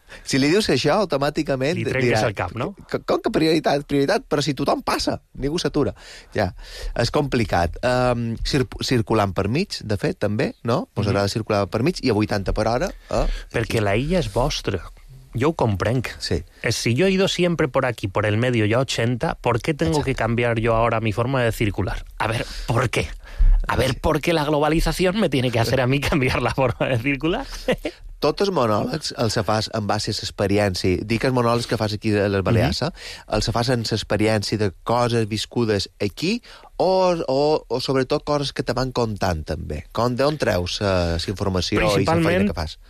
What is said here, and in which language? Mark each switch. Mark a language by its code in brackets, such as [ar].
[ca] Si li dius això, automàticament... Li trenques el cap, no? Com que prioritat? Prioritat? Però si tothom passa, ningú s'atura. Ja, és complicat. Circulant per mig, de fet, també, no? Vos agrada circular per mig, i a 80 per hora... Perquè aquí. La illa és vostra. Jo ho comprenc. Sí. [es] Si jo he ido siempre por aquí, por el medio, ya 80, ¿por qué tengo que cambiar yo ahora mi forma de circular? A ver, ¿por qué? A ver, ¿por qué la globalización me tiene que hacer a mí cambiar la forma de circular? [ca] Tots els monòlegs els fas en base a l'experiència. Dic els monòlegs que fas aquí a les Balears, els fas en l'experiència de coses viscudes aquí o sobretot coses que te van contant també? D'on treus la informació i la feina que fas?